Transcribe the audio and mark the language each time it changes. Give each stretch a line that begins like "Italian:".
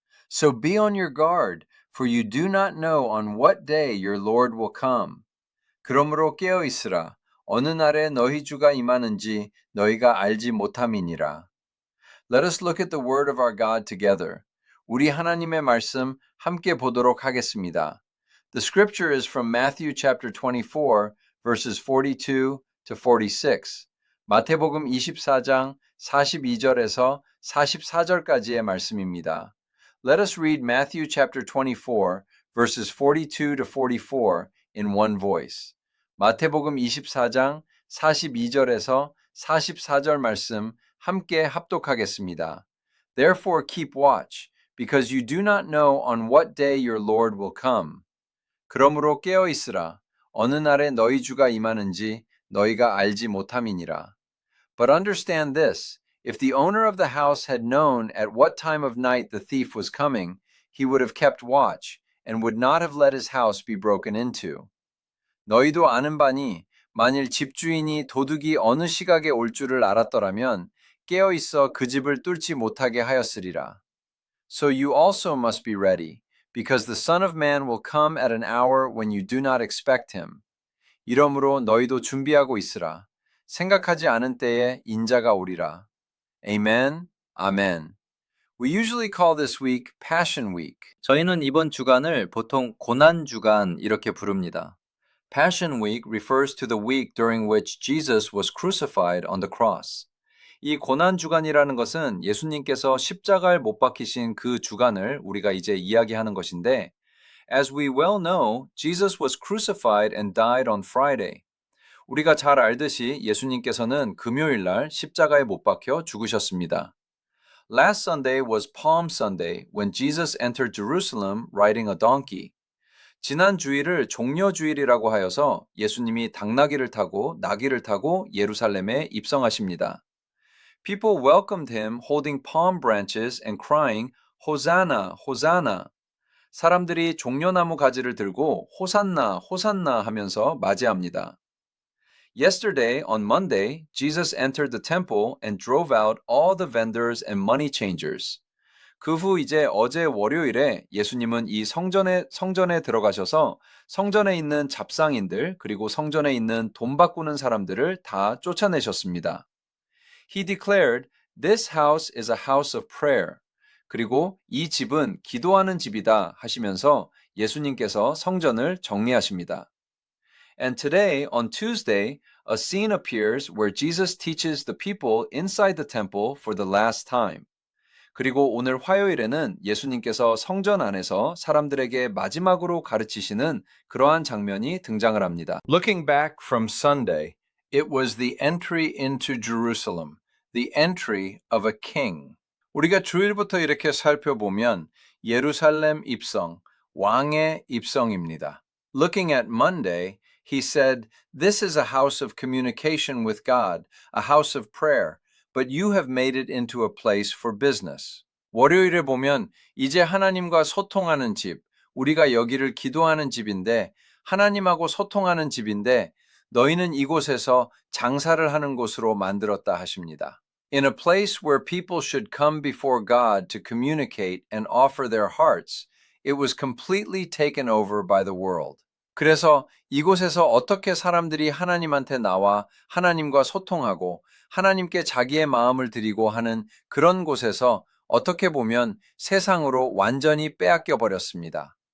English: So be on your guard, for you do not know on what day your Lord will come.
Korean: 그러므로 깨어있으라. 어느 날에 너희 주가 임하는지 너희가 알지 못함이니라.
English: Let us look at the word of our God together.
Korean: 우리 하나님의 말씀 함께 보도록 하겠습니다.
English: The scripture is from Matthew chapter 24, verses 42 to 46.
Korean: 마태복음 24장 42절에서 44절까지의 말씀입니다.
English: Let us read Matthew chapter 24, verses 42 to 44 in one voice.
Korean: 마태복음 24장 42절에서 44절 말씀 함께 합독하겠습니다.
English: Therefore keep watch, because you do not know on what day your Lord will come.
Korean: 그러므로 깨어 있으라. 어느 날에 너희 주가 임하는지 너희가 알지 못함이니라.
English: But understand this, if the owner of the house had known at what time of night the thief was coming, he would have kept watch, and would not have let his house be broken into.
Korean: 너희도 아는 바니 만일 집주인이 도둑이 어느 시각에 올 줄을 알았더라면 깨어 있어 그 집을 뚫지 못하게 하였으리라.
English: So you also must be ready, because the Son of Man will come at an hour when you do not expect him.
Korean: 이러므로 너희도 준비하고 있으라. 생각하지 않은 때에 인자가 오리라.
English: Amen. Amen. We usually call this week Passion Week.
Korean: 저희는 이번 주간을 보통 고난 주간 이렇게 부릅니다.
English: Passion Week refers to the week during which Jesus was crucified on the cross.
Korean: 이 고난 주간이라는 것은 예수님께서 십자가를 못 박히신 그 주간을 우리가 이제 이야기하는 것인데,
English: as we well know, Jesus was crucified and died on Friday.
Korean: 우리가 잘 알듯이 예수님께서는 금요일 날 십자가에 못 박혀 죽으셨습니다.
English: Last Sunday was Palm Sunday when Jesus entered Jerusalem riding a donkey.
Korean: 지난 주일을 종려주일이라고 하여서 예수님이 당나귀를 타고 나귀를 타고 예루살렘에 입성하십니다.
English: People welcomed him holding palm branches and crying, Hosanna, Hosanna.
Korean: 사람들이 종려나무 가지를 들고 호산나, 호산나 하면서 맞이합니다.
English: Yesterday, on Monday, Jesus entered the temple and drove out all the vendors and money changers.
Korean: 그 후 이제 어제 월요일에 예수님은 이 성전에 들어가셔서 성전에 있는 잡상인들 그리고 성전에 있는 돈 바꾸는 사람들을 다 쫓아내셨습니다.
English: He declared, "This house is a house of prayer."
Korean: 그리고 이 집은 기도하는 집이다 하시면서 예수님께서 성전을 정리하십니다.
English: And today, on Tuesday, a scene appears where Jesus teaches the people inside the temple for the last time.
Korean: 그리고 오늘 화요일에는 예수님께서 성전 안에서 사람들에게 마지막으로 가르치시는 그러한 장면이 등장을 합니다.
English: Looking back from Sunday, it was the entry into Jerusalem, the entry of a king.
Korean: 우리가 주일부터 이렇게 살펴보면 예루살렘 입성, 왕의 입성입니다.
English: Looking at Monday, he said, "This is a house of communication with God, a house of prayer, but you have made it into a place for business."
Korean: 월요일에 보면 이제 하나님과 소통하는 집, 우리가 여기를 기도하는 집인데 하나님하고 소통하는 집인데 너희는 이곳에서 장사를 하는 곳으로 만들었다 하십니다.
English: In a place where people should come before God to communicate and offer their hearts, it was completely taken over by the world.
Korean: 그래서 이곳에서 어떻게 사람들이 하나님한테 나와 하나님과 소통하고 하나님께 자기의 마음을 드리고 하는 그런 곳에서 어떻게 보면 세상으로 완전히 빼앗겨 버렸습니다.